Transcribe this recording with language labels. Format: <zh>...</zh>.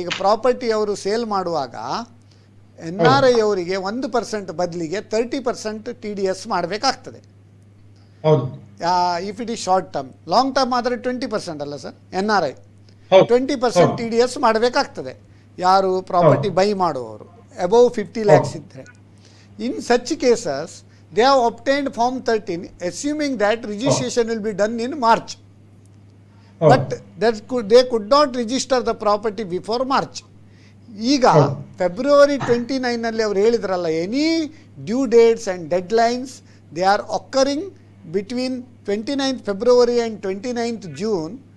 <kn>ಈಗ ಪ್ರಾಪರ್ಟಿ ಅವರು ಸೇಲ್ ಮಾಡುವಾಗ NRI ಅವರಿಗೆ 1% ಬದಲಿಗೆ 30% TDS ಮಾಡಬೇಕಾಗ್ತದೆ. ಹೌದು.</kn> <en>If it is short term.</en> <kn>Long term ಆದರೆ 20% ಅಲ್ಲ ಸರ್, NRI 20% TDS ಮಾಡಬೇಕಾಗ್ತದೆ. ಯಾರು ಪ್ರಾಪರ್ಟಿ ಬೈ ಮಾಡುವವರು ಅಬೌವ್ 50 lakhs ಇದ್ದರೆ.</kn> <en>In such cases they have obtained form 13 assuming that registration will be done in March. But they could not register the property before March.</en> <kn>ಈಗ February 29 ನಲ್ಲಿ ಅವರು ಹೇಳಿದ್ರಲ್ಲ,</kn> <en>Any due dates and deadlines they are occurring between 29th February and 29th June.</en>